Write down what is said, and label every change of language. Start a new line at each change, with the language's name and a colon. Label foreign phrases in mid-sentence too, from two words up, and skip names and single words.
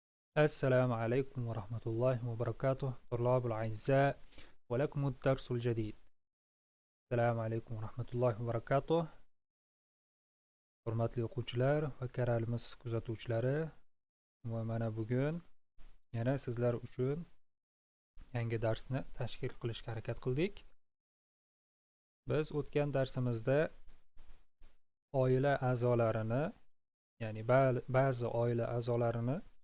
Arabic: السلام عليكم ورحمة الله وبركاته طلاب الأعزاء، ولكم الدرس الجديد. السلام عليكم ورحمة الله وبركاته.
Uzbek: Hurmatli o'quvchilar va kanalimiz kuzatuvchilari, va mana bugun yana sizlar uchun yangi darsni tashkil qilishga harakat qildik. Biz o'tgan darsimizda oila a'zolarini, ya'ni ba'zi oila a'zolarini